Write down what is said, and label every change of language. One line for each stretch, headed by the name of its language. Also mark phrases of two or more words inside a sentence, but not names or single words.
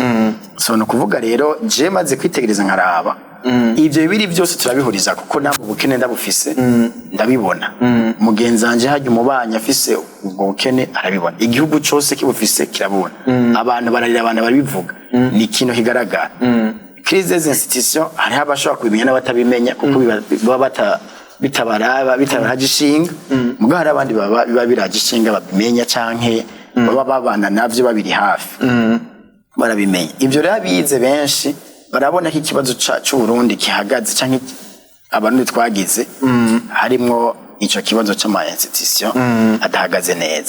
Rundi: So no kuvuga rero je maze kwitegereza nkaraba ivyo bibiri byose turabihuriza kuko nabo bukene ndabufise ndabibona. Mugenzi wanje hajya umubanya afise ubwo bukene arabibona, igihugu cyose kibufise kirabona. Abantu bararira, abantu baribivuga, ni ikintu higaragara.
French: Crise des institutions
Rundi: hari abashobora kubimenya n'abatabimenya kuko baba bitabaragishinga. Muga hari abandi biba biragishinga babimenya canke baba babana navyo babiri hafi barabimenya. Ivyo rero bize benshi barabona ko ikibazo cy'u Burundi kihagaze canke abantu twagize harimo ico kibazo c'ama institution adahagaze neza.